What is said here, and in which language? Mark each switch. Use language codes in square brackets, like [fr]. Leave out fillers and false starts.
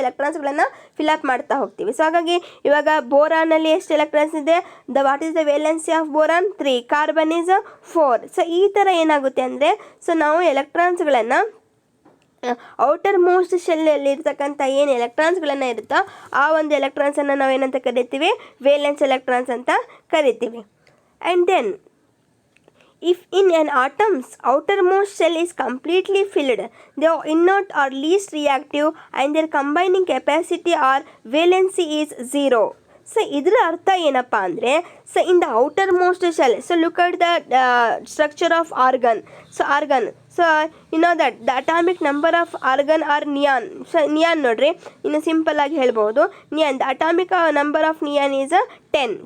[kn] ಎಲೆಕ್ಟ್ರಾನ್ಸ್ಗಳನ್ನು fill up ಮಾಡ್ತಾ ಹೋಗ್ತೀವಿ. So ಹಾಗಾಗಿ ಇವಾಗ ಬೋರಾನಲ್ಲಿ ಎಷ್ಟು ಎಲೆಕ್ಟ್ರಾನ್ಸ್ ಇದೆ? [en] What is the valency of boron? 3. Carbon is 4. [kn] So ಈ ಥರ ಏನಾಗುತ್ತೆ ಅಂದರೆ, ಸೊ ನಾವು ಎಲೆಕ್ಟ್ರಾನ್ಸ್ಗಳನ್ನು ಔಟರ್ ಮೋಸ್ಟ್ ಶೆಲ್ಲಲ್ಲಿ ಇರ್ತಕ್ಕಂಥ ಏನು ಎಲೆಕ್ಟ್ರಾನ್ಸ್ಗಳನ್ನು ಇರುತ್ತೋ ಆ ಒಂದು ಎಲೆಕ್ಟ್ರಾನ್ಸನ್ನು ನಾವೇನಂತ ಕರಿತೀವಿ? ವೇಲೆನ್ಸ್ ಎಲೆಕ್ಟ್ರಾನ್ಸ್ ಅಂತ ಕರಿತೀವಿ. [en] And then if in an atom's outermost shell is completely filled, they are inert or least reactive and their combining capacity or valency is 0. [kn] So ಇದರ ಅರ್ಥ ಏನಪ್ಪ ಅಂದರೆ, [en] So in the outermost shell, so look at the structure of argon. So you know that the atomic number of argon or neon. [kn] So neon ನೋಡ್ರಿ, ಇನ್ನು simple ಆಗಿ ಹೇಳ್ಬೋದು. [en] Neon, the atomic number of neon is 10.